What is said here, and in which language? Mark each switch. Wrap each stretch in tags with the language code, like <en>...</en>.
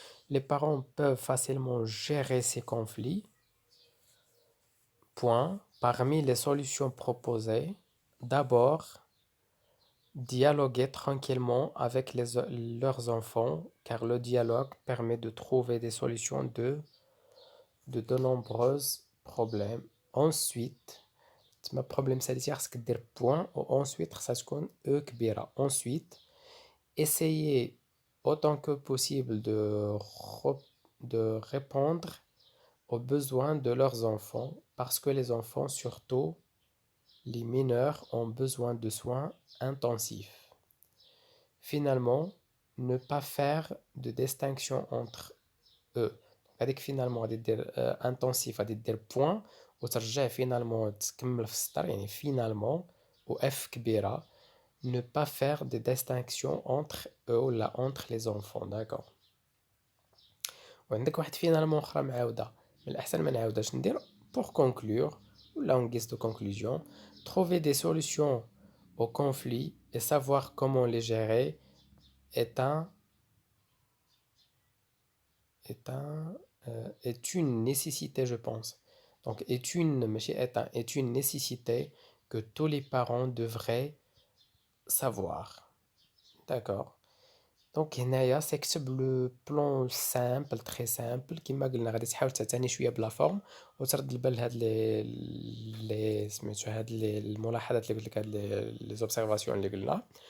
<fr>Les parents peuvent facilement gérer ces conflits. Point. Parmi les solutions proposées, d'abord, dialoguer tranquillement avec leurs enfants, car le dialogue permet de trouver des solutions de nombreux problèmes.</fr> <ar>Ensuite, ما problème ساليتي خاصك دير point و ensuite خاصها تكون E كبيرة.</ar> <fr>Ensuite, essayer autant que possible de répondre aux besoins de leurs enfants, parce que les enfants, surtout les mineurs, ont besoin de soins intensifs. Finalement, ne pas faire de distinction entre eux.</fr> <ar>هذيك finalement غادي دير intensif، غادي دير point وترجع finalement تكمل في السطر، finalement و F كبيرة.</ar> <fr>Ne pas faire de distinction entre eux</fr> <ar>ولا</ar> <fr>entre les enfants. d'accord.</fr> <ar>وعندك واحد finalement أخرى معاودة، من الأحسن ما نعاودهاش، ندير</ar> <fr>pour conclure</fr> <ar>ولا</ar> <fr>en guise de conclusion. Trouver des solutions aux conflits et savoir comment les gérer est un est un est une nécessité, je pense. Donc est une nécessité que tous les parents devraient savoir. D'accord.</fr> <ar>Donc هنايا سيكتب</ar> <fr>لو بلان سامبل تري سامبل،</fr> <ar>كيما قلنا غادي تحاول تعتني شويه بلا فورم وترد البال لهاد لي سميتو هاد الملاحظات اللي قلت لك، هاد لي زوبسيرفاسيون اللي قلنا.</ar>